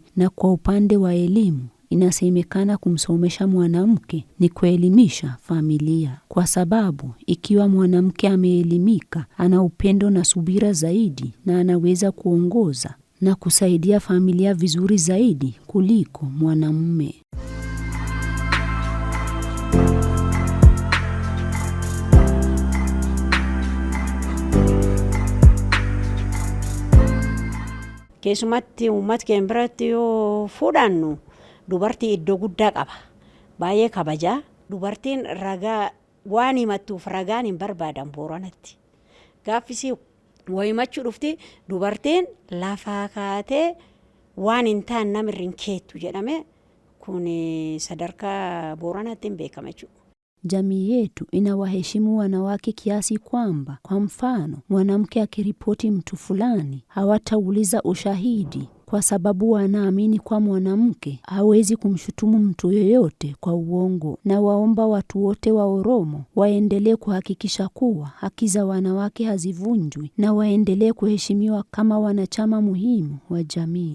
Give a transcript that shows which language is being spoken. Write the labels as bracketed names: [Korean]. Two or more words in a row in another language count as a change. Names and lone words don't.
[Swahili] Na kwa upande wa elimu, inasemekana kumsomesha mwanamke ni kuelimisha familia, kwa sababu ikiwa mwanamke ameelimika, ana upendo na subira zaidi na anaweza kuongoza na kusaidia familia vizuri zaidi kuliko mwanamume. [Oromo] Keessumatti uummata keenya biratti yoo fudhannu dubartii iddoo guddaa qaba. Baay'ee kabajaa. Dubartiin ragaa waan himattuuf ragaan hin barbaadan Booranatti. Gaaffisii wayimachuu dhufti dubartiin lafaa kaatee waan hin taane namirra hin keettu jedhame kun sadarkaa Booranatti hin beekame jechuudha. [Swahili] Jamii yetu inawaheshimu wanawake kiasi kwamba, kwa mfano, mwanamke akiripoti mtu fulani hawatauliza ushahidi, kwa sababu wanaamini kwa mwanamke hawezi kumshutumu mtu yoyote kwa uongo. Na waomba watu wote wa Oromo waendelee kuhakikisha kuwa haki za wanawake hazivunjwi na waendelee kuheshimiwa kama wanachama muhimu wa jamii.